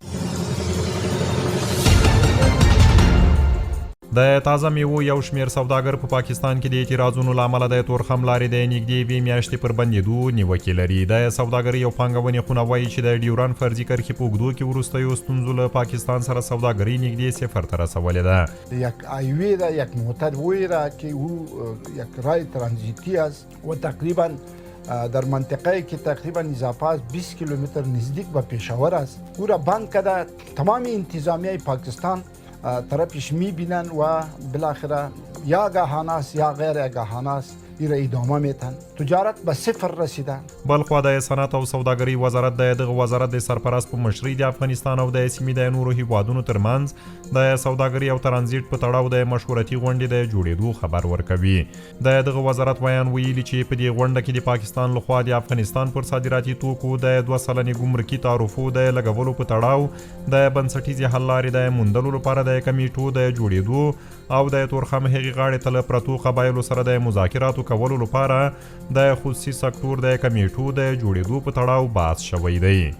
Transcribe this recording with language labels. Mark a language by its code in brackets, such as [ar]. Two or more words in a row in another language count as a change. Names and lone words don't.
[ps] د تازه میوو یو شمیر سوداګر په پاکستان کې د اعتراضونو له امله د تورخم لارې د نږدې 2 میاشتې پر بندېدو نیوکې لري. د سوداګرۍ او پانګونې خونه وایي چې د ډیورن فرضي کرښې په اوږدو کې وروستیو ستونزو له پاکستان سره سوداګرۍ نږدې صفر ته رسولې ده. [fa] یک هایوی را، یک موتروی را که او یک راه ترانزیتی است و تقریبا در منطقه که تقریبا اضافه 20 کیلومتر نزدیک به پشاور است، او را بند کرده. تمام انتظامیه پاکستان طرفش میبینن و بالاخره یا آگاهانه است یا غیر آگاهانه است ایره ادامه میتن. تجارت به صفر رسیدن. [ps] بلخوا د صنعت او سوداګرۍ وزارت دغه وزارت د سرپرست په مشرۍ د افغانستان او د سیمې د نورو هیوادونو ترمنځ د سوداګرۍ او ترانزیت په تړاو د مشورتي غونډې د جوړېدو خبر ورکوي. دغه وزارت ویان ویلي چې په دې غونډه کې د پاکستان لخوا د افغانستان پر صادراتي توکو د 2 سلنې ګمرکي تعرفو د لګولو په تړاو د بنسټیزې حل لارې د موندلو لپاره د کمیټو د جوړېدو او د تورخم هغې غاړې ته له پرتو قبایلو سره د مذاکراتو کولو لپاره د خصوصي سکتور د کمیټو د جوړېدو په تړاو بحث شوی دی.